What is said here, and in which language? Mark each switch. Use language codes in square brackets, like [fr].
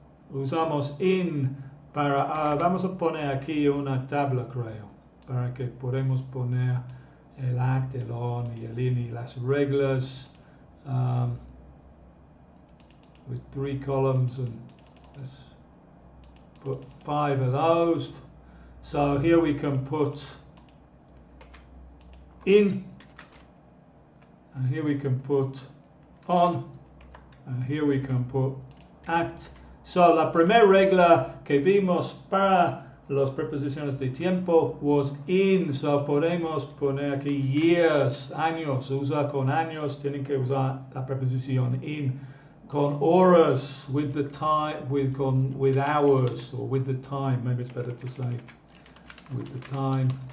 [es] Usamos para, vamos a poner aquí una tabla, creo, para que podamos poner el at, el on y el in y las reglas, [en] with 3 columns, and let's put 5 of those. So here we can put in, and here we can put on, and here we can put at. [es] So la primera regla que vimos para las preposiciones de tiempo was in, so podemos poner aquí years, años, usa con años, tienen que usar la preposición in. Con horas, [en] with the time, with hours, or with the time, maybe it's better to say with the time.